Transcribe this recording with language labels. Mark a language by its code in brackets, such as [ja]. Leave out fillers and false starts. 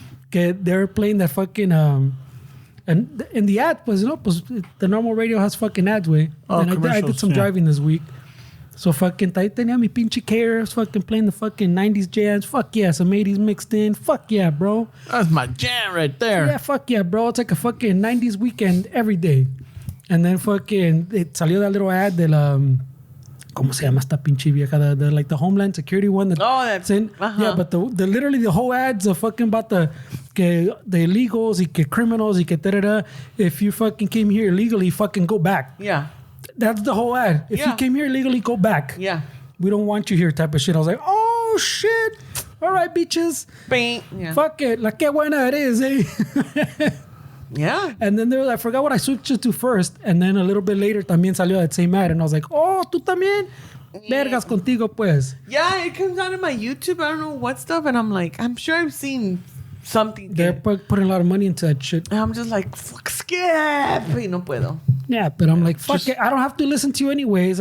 [en] Que they're playing that fucking and in the ad, pues the normal radio has fucking ads, way. Oh, And I did commercials, some yeah. driving this week, so fucking ahí tenía mi pinche Cares, fucking playing the fucking 90s jams. Fuck yeah, some 80s mixed in. Fuck yeah, bro. That's my jam right there. Yeah, fuck yeah, bro. It's like a fucking 90s weekend every day. [es] And then fucking it salió that little ad de la ¿cómo se llama esta pinche vieja? [en] The like the Homeland Security one. That's in. uh-huh. Yeah, but the literally the whole ads are fucking about the illegals y que criminals y que da. If you fucking came here illegally, fucking go back. Yeah. That's the whole ad. If you Yeah. came here illegally, go back. Yeah. We don't want you here type of shit. I was like, oh shit. All right, bitches. Bing. Yeah. Fuck it. La que buena it is, eh? Yeah. And then I forgot what I switched it to first. And then a little bit later también salió that same ad. And I was like, oh, tú también? [es] Vergas contigo, pues. [en] Yeah, it comes out in my YouTube. I don't know what stuff. And I'm like, I'm sure I've seen something. They're putting a lot of money into that shit. And I'm just like, fuck, skip. [es] Y no puedo. [en] Yeah, but I'm like, fuck it. I don't have to listen to you anyways.